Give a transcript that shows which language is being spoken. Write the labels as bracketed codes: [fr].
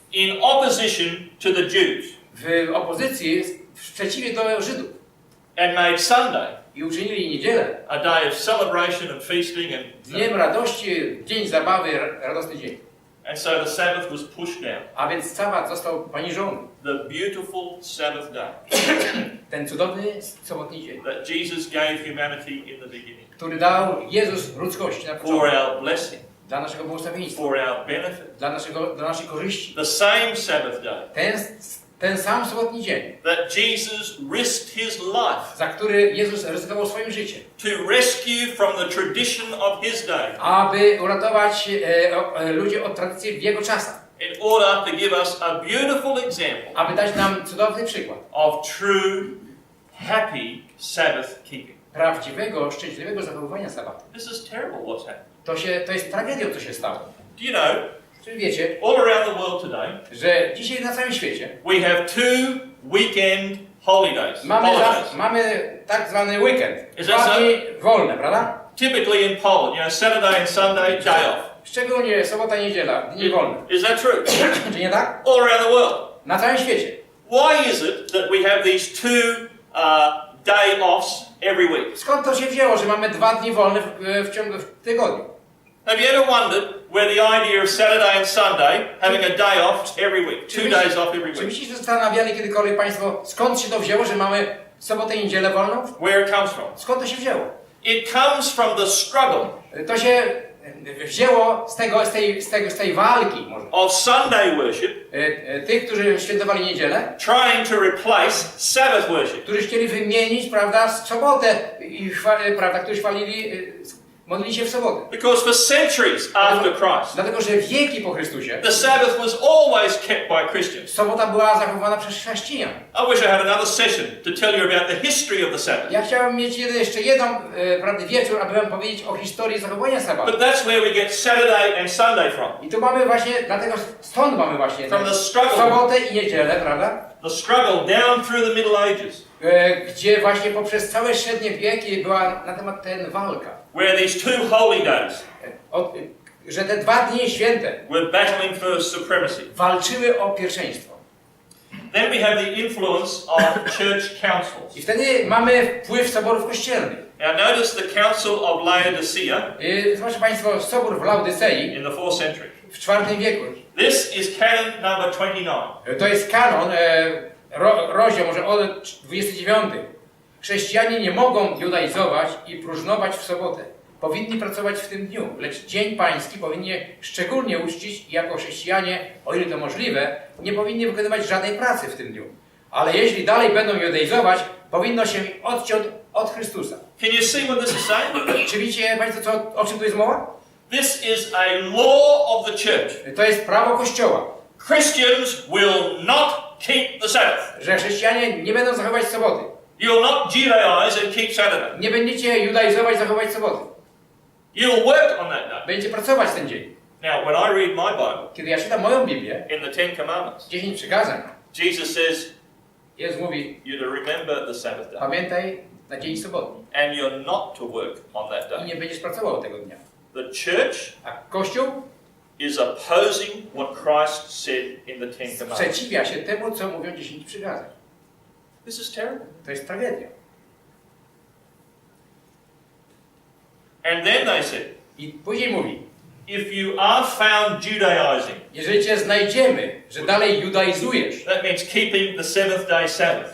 [en] in opposition to the Jews. [pl] w opozycji, w sprzeciwie do Żydów. [en] And made Sunday [pl] i uczynili niedzielę [en] a day of celebration and feasting [pl] dniem radości, dzień zabawy, radosny dzień. [en] and so the Sabbath was pushed down. [pl] A więc sabat został poniżony. [en] The beautiful Sabbath day [pl] Ten cudowny sobotni dzień, [en] that Jesus gave humanity in the beginning [pl] który dał Jezus ludzkości na [en] for [pl] początku, [en] our blessing, [pl] dla naszego błogosławieństwa, [en] for our benefit. [pl] dla naszej korzyści. [en] The same Sabbath day [pl] Ten sam sobotni dzień, [en] that Jesus risked his life [pl] za który Jezus ryzykował swoim życiem, [en] to rescue from the tradition of his day [pl] aby uratować ludzi od tradycji w jego czasach, [en] in order to give us a beautiful example [pl] aby dać nam cudowny przykład [en] of true, happy Sabbath keeping. [pl] prawdziwego, szczęśliwego zachowywania sabatu. [en] This is terrible what's happened. [pl] To jest tragedią, co się stało. [en] Do you know, [pl] Czy wiecie, [en] all around the world today, [pl] że dzisiaj na całym świecie [en] we have 2 weekend holidays. [pl] mamy tak zwany weekend, [en] Is that [pl] 2 [en] so? [pl] dni wolne, prawda? [en] Typically in Poland, Saturday and Sunday, day off. [pl] Szczególnie sobota, niedziela, dni wolne. [en] Is that true? [pl] Czy nie tak? [en] All around the world. [pl] Na całym świecie. [en] Why is it that we have these 2 day offs every week? [pl] Skąd to się wzięło, że mamy 2 dni wolne w tygodniu? [en] Have you ever wondered where the idea of Saturday and Sunday having a day off every week, 2 days off every [pl] Czy [en] week? [pl] byście się zastanawiali kiedykolwiek Państwo, skąd się to wzięło, że mamy sobotę i niedzielę wolną? [en] Where it comes from? [pl] Skąd to się wzięło? [en] It comes from the struggle [pl] To się wzięło z tej walki może. [en] of Sunday worship [pl] Tych, którzy świętowali niedzielę, [en] trying to replace Sabbath worship. [pl] którzy chcieli wymienić, prawda, sobotę i prawda, którzy modlili się w sobotę. [en] Because for centuries after Christ, [pl] Dlatego, że wieki po Chrystusie [en] the Sabbath was always kept by Christians. [pl] sobota była zachowana przez chrześcijan. [en] I wish I had another session to tell you about the history of the Sabbath. [pl] Ja chciałem mieć jeszcze jeden prawda, wieczór, aby wam powiedzieć o historii zachowania sabatu. [en] But that's where we get Saturday and Sunday from. [pl] I tu mamy właśnie, dlatego stąd mamy właśnie [en] From the struggle. [pl] sobotę i niedzielę, prawda? [en] The struggle down through the Middle Ages, [pl] Gdzie właśnie poprzez całe średnie wieki była na temat ten walka. [en] where these 2 holy days [pl] Że te 2 dni święte [en] were battling for supremacy. [pl] walczyły o pierwszeństwo. [en] Then we have the influence of church councils. [pl] I wtedy mamy wpływ soborów kościelnych. [en] Now notice the Council of Laodicea [pl] Zobaczcie Państwo, sobór w Laodicei [en] in the 4th century. [pl] w IV wieku. [en] This is canon number 29. [pl] To jest kanon, rozdział może od 29. Chrześcijanie nie mogą judaizować i próżnować w sobotę. Powinni pracować w tym dniu, lecz Dzień Pański powinni szczególnie uczcić i jako chrześcijanie, o ile to możliwe, nie powinni wykonywać żadnej pracy w tym dniu. Ale jeśli dalej będą judaizować, powinno się odciąć od Chrystusa. [en] Can you see what this is saying? [pl] Czy widzicie Państwo, o czym tu jest mowa? [en] This is a law of the church. [pl] To jest prawo Kościoła, [en] Christians will not keep the Sabbath. [pl] że chrześcijanie nie będą zachować soboty. [en] You will not Judaize and keep Saturday. [pl] Nie będziecie judaizować, zachować soboty. [en] You'll work on that day. [pl] Będziecie pracować ten dzień. [en] Now, when I read my Bible, [pl] Kiedy ja czytam moją Biblię, [en] in the 10 Commandments, [pl] 10 przykazań, [en] Jesus says [pl] Jezus mówi, [en] you're to remember the Sabbath day. [pl] pamiętaj na dzień sobotni [en] And you're not to work on that [pl] i [en] day. [pl] nie będziesz pracował tego dnia. [en] The church [pl] A Kościół [en] is opposing what Christ said in the 10 Commandments. [pl] sprzeciwia się temu, co mówią 10 przykazań. [en] This is terrible. [pl] To jest tragedia. [en] And then they said, [pl] I później mówi, [en] if you are found Judaizing, [pl] jeżeli cię znajdziemy, że dalej judaizujesz, [en] that means keeping the 7th day Sabbath,